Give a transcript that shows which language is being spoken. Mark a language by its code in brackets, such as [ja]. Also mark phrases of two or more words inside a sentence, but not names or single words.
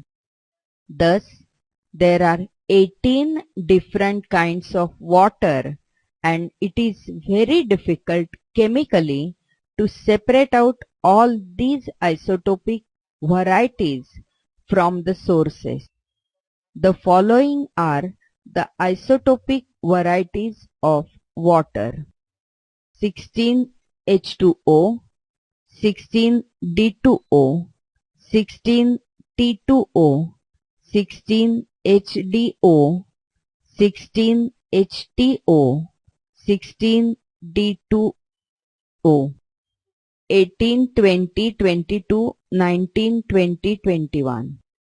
[en] Thus, there are 18 different kinds of water, and it is very difficult chemically to separate out all these isotopic varieties from the sources. The following are the isotopic varieties of water: 16H2O, 16D2O, 16T2O, 16HDO, 16HTO, 16D2O, 18, 20, 22, 19, 20, 21.